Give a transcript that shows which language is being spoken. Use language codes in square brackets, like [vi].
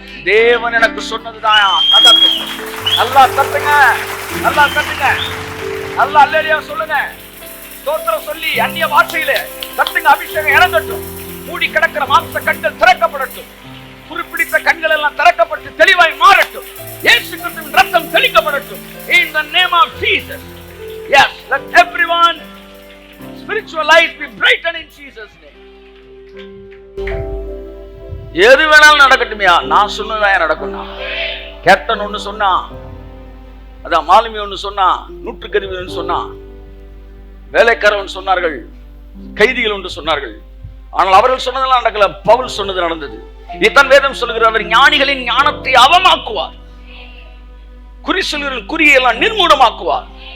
[ta] தேவன் எனக்கு சொன்னதுதான் நடக்கும். நல்லா தட்டுங்க, நல்லா தட்டுங்க, நல்லா அல்லேலூயா சொல்லுங்க. ஸ்தோத்திரம் சொல்லி அந்நிய வார்த்தையில தட்டுங்க. அபிஷேகம் இறங்கட்டும். மூடி கிடக்கிற மாம்ச கண்கள் திறக்கப்படட்டும். குறிப்பிட்ட கண்கள் எல்லாம் திறக்கப்பட்டு தெளிவாய் மாறட்டும். இயேசு கிறிஸ்துவின் ரத்தம் தெளிக்கப்படட்டும். [en] In the name of Jesus. Yes, let everyone spiritual life be brightened in Jesus name. [ta] எது வேணாலும் நடக்கட்டுமையா, நான் சொன்னதான் நடக்கும்னா. கேப்டன் ஒண்ணு சொன்னா, அதான் மாலுமி ஒண்ணு சொன்னா, நூற்றுக்கருவி ஒன்று சொன்னா, வேலைக்காரன் சொன்னார்கள், கைதிகள் ஒன்று சொன்னார்கள். ஆனால் அவர்கள் சொன்னதெல்லாம் நடக்கல, பவுல் சொன்னது நடந்தது. இத்தன் வேதம் சொல்லுகிற அவர் ஞானிகளின் ஞானத்தை அவமாக்குவார், குறி சொல்லுகிற குறியெல்லாம் நிர்மூலமாக்குவார்.